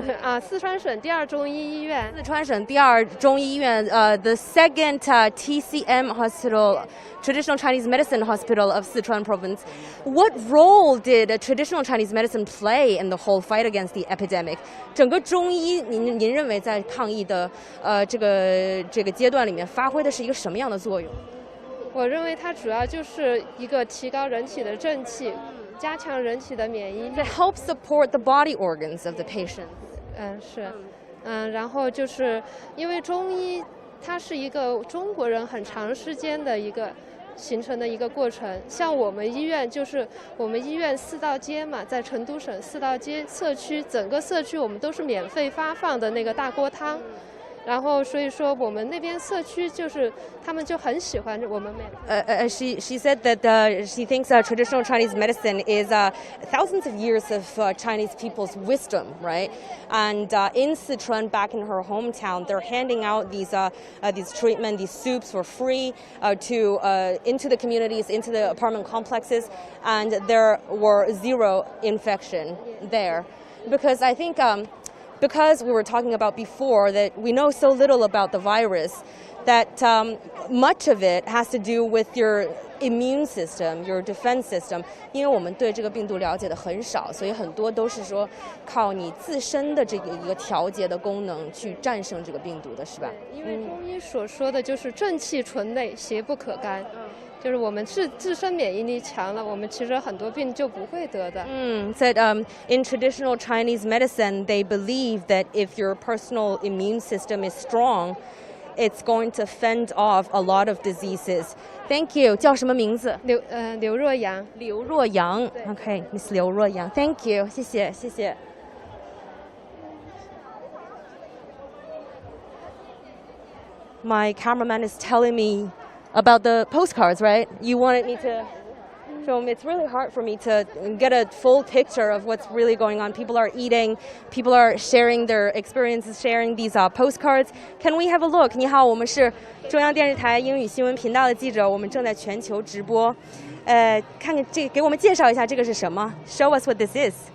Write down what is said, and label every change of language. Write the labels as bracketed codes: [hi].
[zh] 啊，四川省第二中医医院。 [en] 四川省第二中医院 the second TCM hospital, traditional Chinese medicine hospital of Sichuan province. What role did traditional Chinese medicine play in the whole fight against the epidemic? [zh] 整个中医，您认为在抗疫的这个阶段里面发挥的是一个什么样的作用？我认为它主要就是一个提高人体的正气。加强人体的免疫力 [en] to help support the body organs of the patient. [zh] 然后就是因为中医它是一个中国人很长时间的一个形成的一个过程。像我们医院就是我们医院4道街嘛，在成都省4道街社区，整个社区我们都是免费发放的那个大锅汤。然后所以说我们那边社区就是他们就很喜欢我们 [en] She said that she thinks traditional Chinese medicine is thousands of years of Chinese people's wisdom, right? And in Sichuan, back in her hometown, they're handing out these treatment, these soups for free into the communities, into the apartment complexes, and there were 0 infection there, because I think. Because we were talking about before that we know so little about the virus, that much of it has to do with your immune system, your defense system. [zh] 因为我们对这个病毒了解的很少，所以很多都是说靠你自身的这个一个调节的功能去战胜这个病毒的，是吧？因为中医所说的就是正气存内，邪不可干。就是我们自身免疫力强了，我们其实很多病就不会得的。 [en] Said in traditional Chinese medicine, they believe that if your personal immune system is strong, it's going to fend off a lot of diseases. Thank you. [zh] 叫什么名字？刘若阳。刘若阳。 [en] Okay, Miss 刘若阳。 Thank you. [zh] 谢谢，谢谢。 [en] My cameraman is telling me about the postcards, right? You wanted me to show them. It's really hard for me to get a full picture of what's really going on. People are eating, people are sharing their experiences, sharing these postcards. Can we have a look? [zh] 你好，我们是中央电视台英语新闻频道的记者，我们正在全球直播。看看这，给我们介绍一下这个是什么 ？ [en] Show us what this is.